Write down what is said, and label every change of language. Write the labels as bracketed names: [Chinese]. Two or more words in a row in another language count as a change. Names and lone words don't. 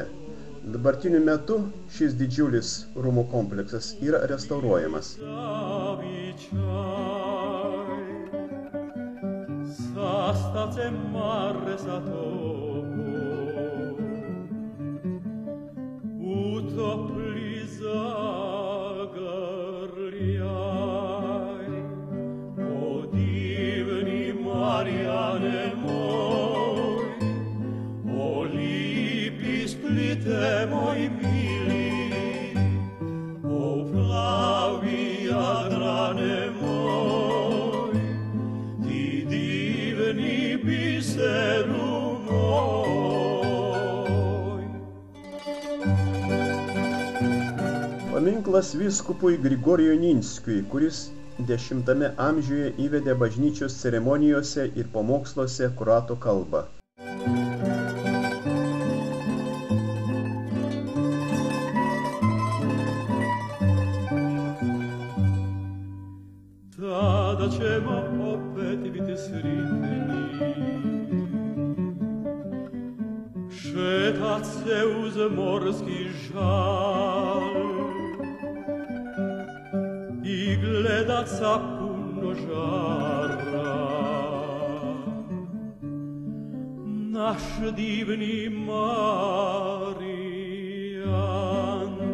[Lithuanian] Dabartiniu metu šis didžiulis rūmų kompleksas yra restauruojamas. [Croatian] Sastace mare satopo, utopli zagrljaj, o divni Marjane moj, o lipi Splite moj mili, o plavi Jadrane moj, ti divni biseru moj. [Lithuanian] Paminklas vyskupui Grigorijui Ninskiui, kuris 10 amžiuje įvedė bažnyčios ceremonijose ir pamoksluose kroatų kalbą. [Croatian] Tada ćemo opet biti sretni, šetat se uz morski žal i gledat sa puno žara naš divni Marijan.